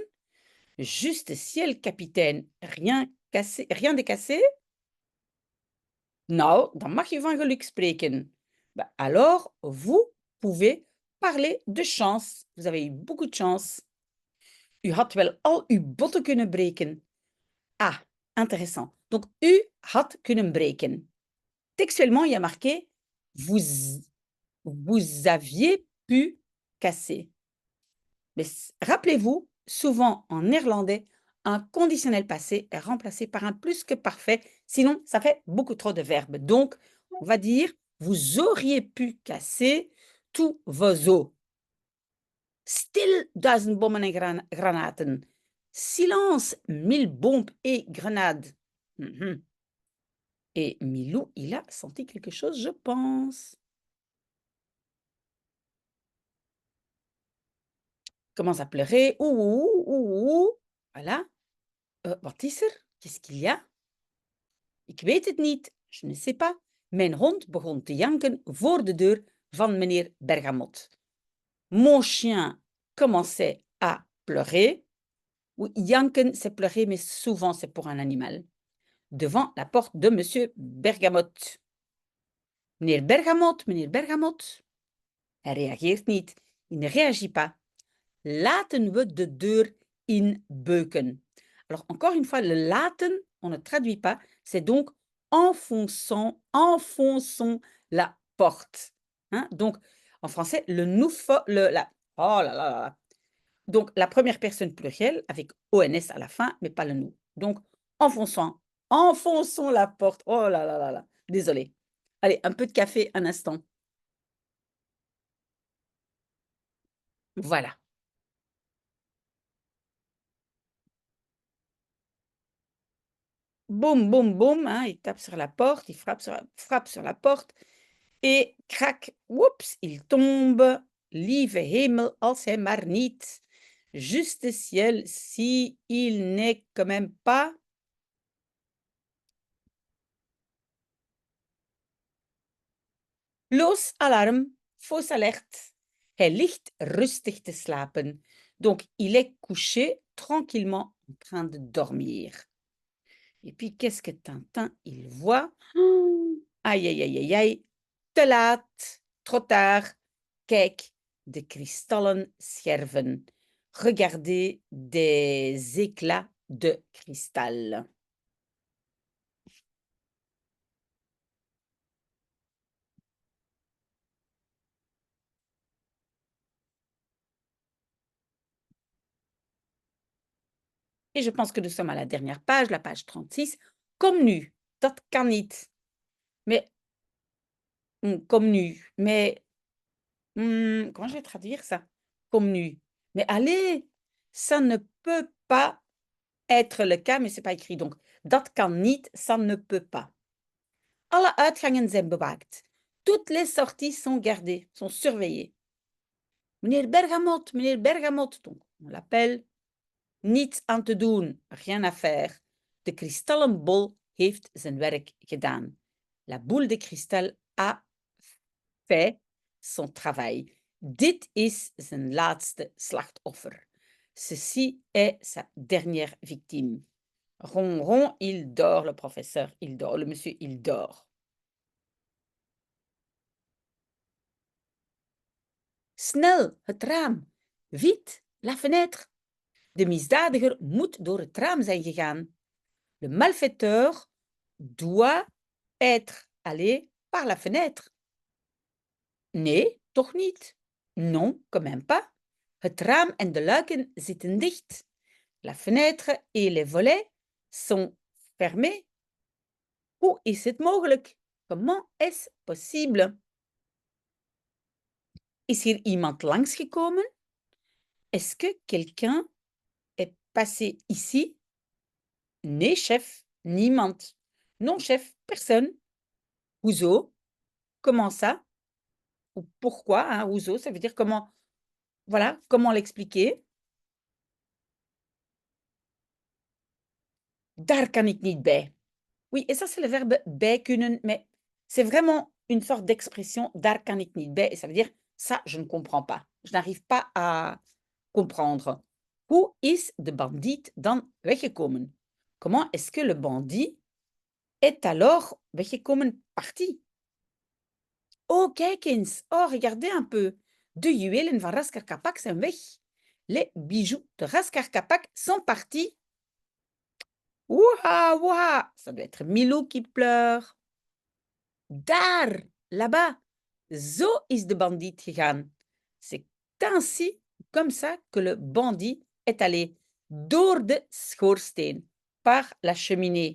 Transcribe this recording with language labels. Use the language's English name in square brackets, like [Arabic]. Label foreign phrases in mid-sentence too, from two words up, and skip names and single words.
[French] Juste ciel, capitaine, rien cassé, rien de cassé? [Dutch] Nou, dan mag je van geluk spreken. [French] Bah, alors, vous pouvez parler de chance. Vous avez eu beaucoup de chance. [Dutch] U had wel al uw botten kunnen breken. [French] Ah, intéressant. Donc, [Dutch] u had kunnen breken. [French] Textuellement, il y a marqué vous aviez pu casser. Mais rappelez-vous, souvent en néerlandais, un conditionnel passé est remplacé par un plus que parfait, sinon ça fait beaucoup trop de verbes. Donc, on va dire vous auriez pu casser tous vos os. [Dutch] Stil 1000 bommen en granaten. [French] Silence 1000 bombes et grenades. Et Milou, il a senti quelque chose, je pense. Commence à pleurer. Ouh, ouh, ouh. Voilà. [Dutch] Wat is er? [French] Qu'est-ce qu'il y a? [Dutch] Ik weet het niet. [French] Je ne sais pas. [Dutch] Mijn hond begon te janken voor de deur van meneer Bergamot. [French] Mon chien commençait à pleurer. Oui, janken, c'est pleurer, mais souvent c'est pour un animal. Devant la porte de monsieur Bergamot. [Dutch] Meneer Bergamot, meneer Bergamot. Hij reageert niet. [French] Il ne réagit pas. [Dutch] Laten we de deur inbeuken. [French] Alors, encore une fois, le laten, on ne traduit pas, c'est donc enfonçons la porte. Hein? Donc, en français, le nous, la, oh là là là. Donc, la première personne plurielle avec ONS à la fin, mais pas le nous. Donc, enfonçons la porte. Oh là là là là. Désolé. Allez, un peu de café, un instant. Voilà. Boum, boum, boum, hein, il tape sur la porte, il frappe sur la porte et crac, oups, il tombe. [Dutch] Lieve hemel, als hij maar niet. [French] Juste ciel, si il n'est quand même pas. [Dutch] Los alarm, [French] fausse alerte. [Dutch] Hij ligt rustig te slapen. [French] Donc, il est couché tranquillement en train de dormir. Et puis, qu'est-ce que Tintin, il voit? Aïe, aïe, aïe, aïe, aïe. [Dutch] Te laat, [French] trop tard. [Dutch] Kijk, de kristallen scherven. [French] Regardez des éclats de cristal. Et je pense que nous sommes à la dernière page, la page 36. [Dutch] Comme nu, dat kan niet. [French] Mais, comme nu, mais, comment je vais traduire ça? [Dutch] Comme nu. [French] Mais allez, ça ne peut pas être le cas, mais c'est pas écrit. Donc, [Dutch] dat kan niet, [French] ça ne peut pas. [Dutch] Alle uitgangen zijn bewaakt. [French] Toutes les sorties sont gardées, sont surveillées. Meneer Bergamot, donc on l'appelle. [Dutch] Niets aan te doen, [French] rien à faire. [Dutch] De kristallen bol heeft zijn werk gedaan. [French] La boule de cristal a fait son travail. [Dutch] Dit is zijn laatste slachtoffer. [French] Ceci est sa dernière victime. Ronron, il dort, le professeur, il dort, le monsieur, il dort. [Dutch] Snel, het raam. [French] Vite, la fenêtre. [Dutch] De misdadiger moet door het raam zijn gegaan. [French] Le malfaiteur doit être allé par la fenêtre. [Dutch] Nee, toch niet. [French] Non, quand même pas. [Dutch] Het raam en de luiken zitten dicht. [French] La fenêtre et les volets sont fermés. [Dutch] Hoe is het mogelijk? [French] Comment est-ce possible? [Dutch] Is hier iemand langsgekomen? [French] Est-ce que quelqu'un est passé ici? [Dutch] Nee, chef, niemand. [French] Non, chef, personne. Hoezo? Comment ça? Ou pourquoi, hein, hoezo, ça veut dire comment, voilà, comment l'expliquer? [Dutch] Daar kan ik niet bij. [French] Oui, et ça, c'est le verbe [Dutch] bij kunnen, [French] mais c'est vraiment une sorte d'expression, [Dutch] daar kan ik niet bij, [French] et ça veut dire, ça, je ne comprends pas. Je n'arrive pas à comprendre. [Dutch] Hoe is de bandiet dan weggekomen? [French] Comment est-ce que le bandit est alors weggekomen, parti? [Dutch] Oh, kijk eens. [French] Oh, regardez un peu. [Dutch] De juwelen van Rasker Kapak zijn weg. [French] les bijoux de Rascarcapac sont partis. Ouah, ouah, ça doit être Milou qui pleure. Daar, là-bas, [Dutch] zo is de bandiet gegaan. [French] C'est ainsi, comme ça, que le bandit est allé [Dutch] door de schoorsteen, [French] par la cheminée.